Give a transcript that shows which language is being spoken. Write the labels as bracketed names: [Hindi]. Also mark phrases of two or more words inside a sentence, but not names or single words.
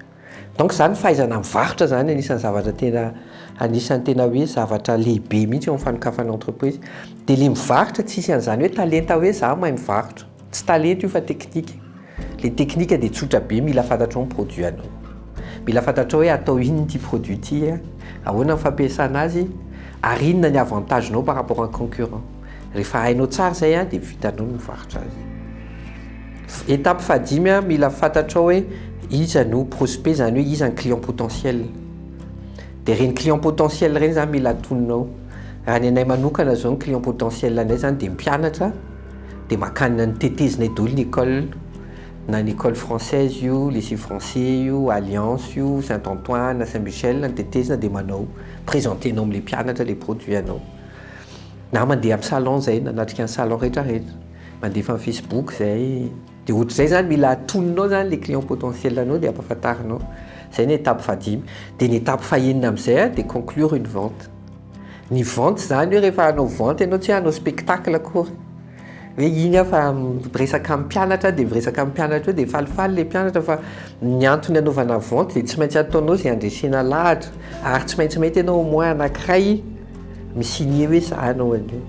[Malagasy] Donc zany fahaizana mivarotra zany anisan'ny zavatra tena anisan'ny tena hoe zavatra lehibe mihitsy eo amin'ny fanokafana entreprise. Dia ilay mivarotra tsisy an'izany hoe talenta hoe za mahay mivarotra. Tsy talenta io fa teknika. Ilay teknika dia tsotra be, mila fantatrao ny produit anao. Mila fantatrao hoe atao inona ity produit ity, ahoana ny fampiasana azy, ary inona ny avantagenao [French] par rapport à un concurrent. [Malagasy] Rehefa hainao tsara izay dia vitanao ny mivarotra azy. Étape fahadimy, mila fantatrao hoe iza no prospect, zany hoe iza ny [French] client potentiel. [Malagasy] Dia reny [French] client potentiel [Malagasy] reny zany mila tononao. Raha ny anay manokana zao ny [French] client potentiel [Malagasy] anay zany dia mpianatra, dia makany ny tetezinay daholo ny école, na ny [French] école française [Malagasy] io, [French] lycée français [Malagasy] io, Alliance io, Saint-Antoine, Saint-Michel, ny tetezina dia manao présentenao amin'ilay mpianatra [French] les produits [Malagasy] anao. Na mandeha amin'ny salon zay, nanatrika ny salon rehetrarehetra, mandefa amin'ny Facebook zay. Dia ohatr'izay zany mila tononao zany [French] les clients potentiels [Malagasy] anao dia ampafantarinao. Zay ny étape fahadimy. Dia ny étape fahaenina amin'izay dia [French] conclure une vente. [Malagasy] Ny vente zany hoe rehefa hanao vente ianao tsy hanao spectacle akory. Hoe iny fa miresaka amin'ny mpianatra dia miresaka amin'ny mpianatra dia falifaly ilay mpianatra fa ny antony anaovana vente dia tsy maintsy ataonao izay andresena lahatra ary tsy maintsy mety ianao [French] au moins [Malagasy] anankiray misigné hoe za anao an'io.